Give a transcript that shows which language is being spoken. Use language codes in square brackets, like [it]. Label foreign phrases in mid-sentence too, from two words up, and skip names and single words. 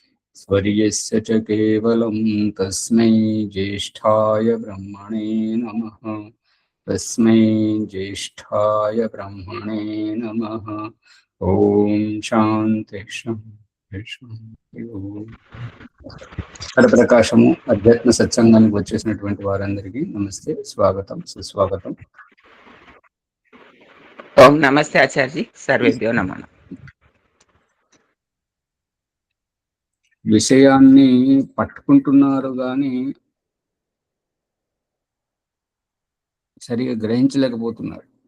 [sa] स्वर्यस्य च केवलं तस्मै ज्येष्ठाय ब्रह्मणे नमः। तस्मै ज्येष्ठाय ब्रह्मणे नमः। ओम शांति शांति शांति। [te] ओम ప్రకాశము అధ్యాత్మ సత్సంగానికి వచ్చేసినటువంటి వారందరికీ నమస్తే, స్వాగతం, సుస్వాగతం. [sa] ఓం నమస్తే ఆచార్య, సర్వేభ్యో నమః. [te] విషయాన్ని పట్టుకుంటున్నారు కానీ సరిగా గ్రహించలేకపోతున్నారు.